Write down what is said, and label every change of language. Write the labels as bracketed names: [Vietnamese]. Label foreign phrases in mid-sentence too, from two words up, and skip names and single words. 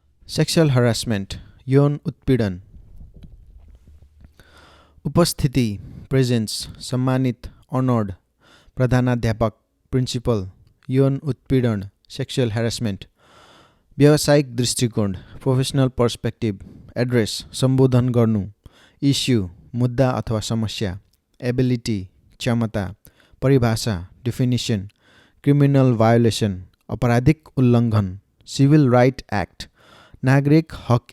[English] sexual harassment [Nepali] यौन उत्पीड़न उपस्थिति [English] प्रेजेंस सम्मानित ऑनर्ड प्रधानाध्यापक प्रिंसिपल [Nepali] यौन उत्पीड़न [English] sexual harassment [Nepali] व्यावसायिक दृष्टिकोण [English] professional perspective address [Nepali] सम्बोधन गर्नु [English] इस्यु [Nepali] मुद्दा अथवा समस्या एबिलिटी क्षमता परिभाषा [English] definition criminal violation [Nepali] आपराधिक उल्लङ्घन [English] civil right act [Nepali] नागरिक हक